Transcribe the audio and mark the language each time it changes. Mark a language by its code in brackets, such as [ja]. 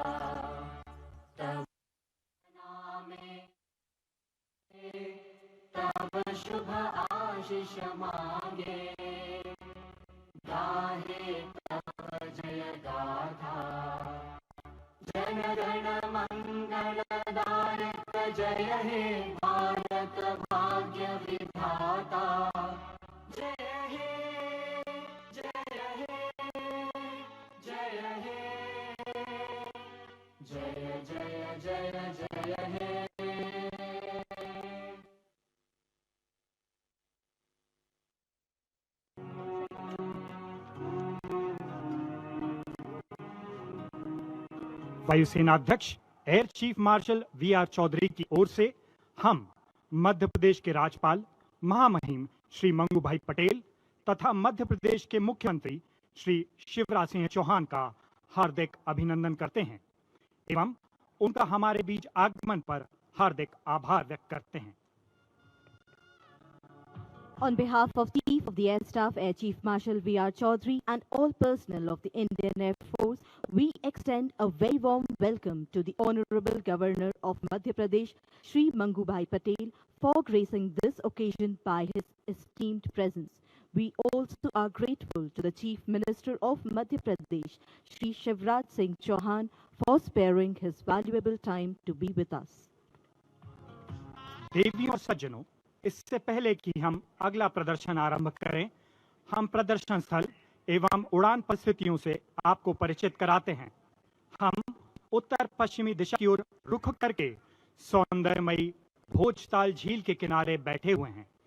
[hi] तब नामे तब शुभ आशीष मांगे, गाहे तब जय गाथा। जन गण मंगलदायक जय हे भारत भाग्य विधाता। जय हे जय हे जय हे जय जय जय जय हे। वायुसेना अध्यक्ष air chief marshal VR. Chaudhary की ओर से हम मध्य प्रदेश के राज्यपाल महामहिम श्री मंगू भाई पटेल तथा मध्य प्रदेश के मुख्यमंत्री श्री शिवराज सिंह चौहान का हार्दिक अभिनंदन करते हैं एवं उनका हमारे बीच आगमन पर हार्दिक आभार व्यक्त करते हैं। [en] On behalf of the Chief of the Air Staff, Air Chief Marshal V.R. Chaudhary, and all personnel of the Indian Air Force, we extend a very warm welcome to the Honorable Governor of Madhya Pradesh, Shri Mangubhai Patel, for gracing this occasion by his esteemed presence. We also are grateful to the Chief Minister of Madhya Pradesh, Shri Shivraj Singh Chauhan, for sparing his valuable time to be with us. [hi] देवियों और सज्जनों, इससे पहले कि हम अगला प्रदर्शन आरंभ करें, हम प्रदर्शन स्थल एवं उड़ान परिस्थितियों से आपको परिचित कराते हैं। हम उत्तर पश्चिमी दिशा की ओर रुख करके सौंदर्यमयी भोजताल झील के किनारे बैठे हुए हैं।